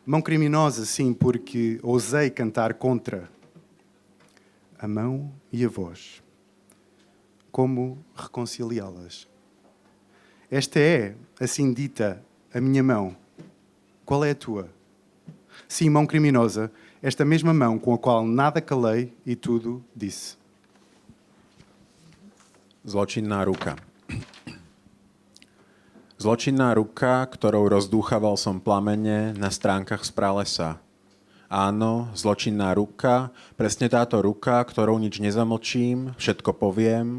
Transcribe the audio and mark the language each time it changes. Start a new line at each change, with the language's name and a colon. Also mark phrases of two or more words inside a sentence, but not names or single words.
Portuguese: Mão criminosa, sim, porque ousei cantar contra a mão e a voz. Como reconciliá-las? Esta é, assim dita, a minha mão. Qual é a tua? Sim, mão criminosa, esta mesma mão com a qual nada calei e tudo disse.
Slovak: Zločinná ruka. Zločinná ruka, ktorou rozdúchaval som plamene na stránkach z pralesa. Áno, zločinná ruka, presne táto ruka, ktorou nič nezamlčím, všetko poviem.